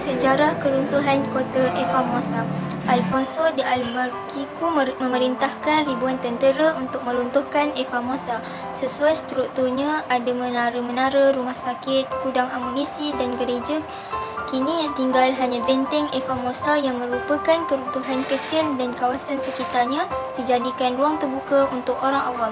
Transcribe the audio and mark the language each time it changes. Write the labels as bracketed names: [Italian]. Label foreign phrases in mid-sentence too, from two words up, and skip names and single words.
[Malay] Sejarah keruntuhan kota Formosa. Alfonso de Albuquerque memerintahkan ribuan tentera untuk meruntuhkan Formosa. Sesuai strukturnya, ada menara-menara, rumah sakit, gudang amunisi dan gereja. Kini yang tinggal hanya benteng Formosa yang merupakan keruntuhan kecil dan kawasan sekitarnya dijadikan ruang terbuka untuk orang awam.